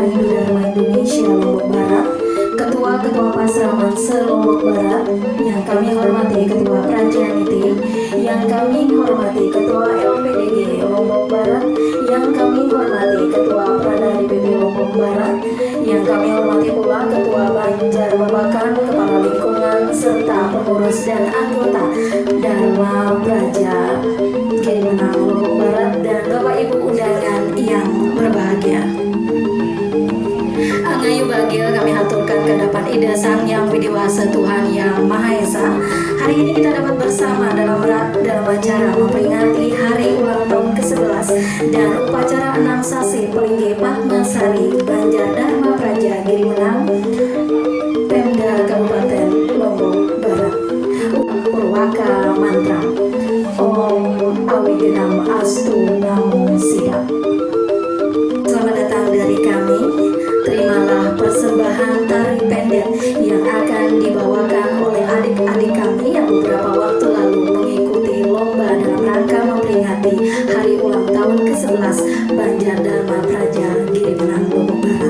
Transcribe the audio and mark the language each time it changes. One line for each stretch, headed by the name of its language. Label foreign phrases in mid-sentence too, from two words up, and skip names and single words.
Indonesian: Hindu Dharma Indonesia Lombok Barat, Ketua Pasraman se-Lombok Barat, yang kami hormati Ketua Prajaniti, yang kami hormati Ketua LPDG Lombok Barat, yang kami hormati Ketua Prada DPP Lombok Barat, yang kami hormati pula Ketua Banjar Babakan, Kepala Lingkungan, serta pengurus dan anggota Dharma Praja Girimanang Lombok Barat, dan Bapak Ibu undangan yang berbahagia. Angayu bahagia kami haturkan ke hadapan Ida Sang Yang Widiwasa Tuhan Yang Maha Esa. Hari ini kita dapat bersama dalam acara memperingati hari ulang tahun ke-11 dan upacara 6 Sasi Pelinggi Padmasari Banjar Dharma Praja Girimanang Pemda Kabupaten Lombok Barat.
Sanskrit: Purwaka mantra Om Awigenam Astu Namo Siddha.
Indonesian: Selamat datang dari kami. Terimalah persembahan tari pendek yang akan dibawakan oleh adik-adik kami yang beberapa waktu lalu mengikuti lomba dalam rangka memperingati hari ulang tahun ke-11 Banjar Dharma Praja Girimanang Lombok Barat.